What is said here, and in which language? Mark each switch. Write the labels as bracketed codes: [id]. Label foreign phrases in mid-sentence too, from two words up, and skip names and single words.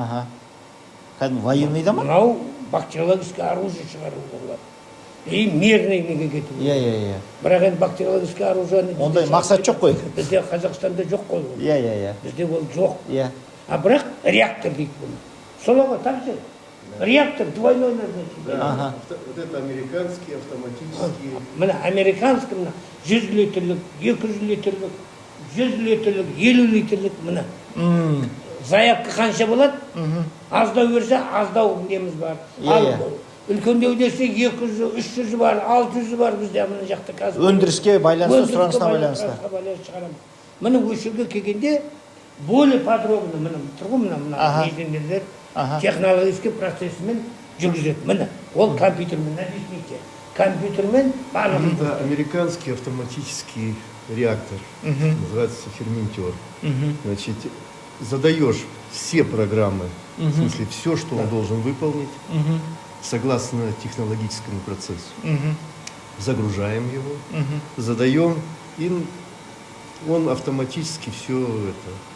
[kk] Кәдімгі военныйда ма? Мынау [ru] бактериологическое оружие [kk] шығаруға болады. [ru] И мирный [kk] неге кету. Иә. Бірақ енді [ru] бактериологическое оружие. [kk] Ондай мақсат жоқ қой. Бізде Қазақстанда жоқ қой. Иә. Бізде ол жоқ. Иә. А бірақ реактор дейді бұны. Соларға [ru] так же. Реактор двойной назначение. Вот это американские автоматические. [kk] Мына американский, мына 100 литрлік, 200 литрлік, 100 литрлік, 50 литрлік мына. Заявка қанша болады? Аздау берсе, аздау неміз бар. Ал үлкендеу десе 200, 300 бар, 600 бар бізде мына жақта қазір. Өндіріске байланысты, сұранысына байланысты. Мына өшірге келгенде [ru] более подробно [kk] мына тұрғы мына инженерлер технологический процессмен жүргізеді. Міне, ол компьютермен объясните. Компьютермен барлығын. [ru] Это американский автоматический реактор, называется ферментер. Значит, задаешь все программы, в смысле все, что он должен выполнить, согласно технологическому процессу. Загружаем его, задаем, и он автоматически все это.